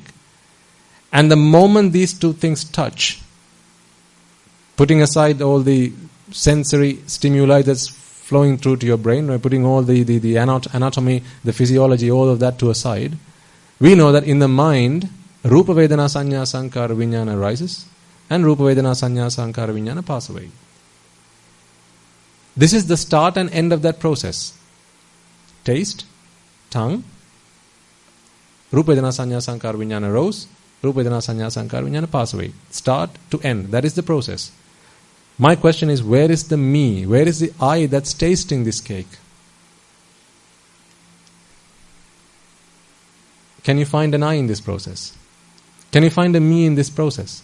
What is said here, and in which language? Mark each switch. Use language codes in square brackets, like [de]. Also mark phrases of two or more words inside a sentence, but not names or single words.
[en] And the moment these two things touch, putting aside all the sensory stimuli that's flowing through to your brain, right, putting all the anatomy, the physiology, all of that to a side, we know that in the mind, [pi] Rupa Vedana Sanya Sankara Vijnana [en] arises, and [pi] Rupa Vedana Sanya Sankara Vijnana [en] pass away. This is the start and end of that process. Taste, tongue, [pi] Rupa Vedana Sanya Sankara Vijnana [en] rose, [pi] Rupa Vedana Sanya Sankara Vijnana [en] pass away. Start to end. That is the process. My question is, where is the me? Where is the I that's tasting this cake? Can you find an I in this process? Can you find a me in this process?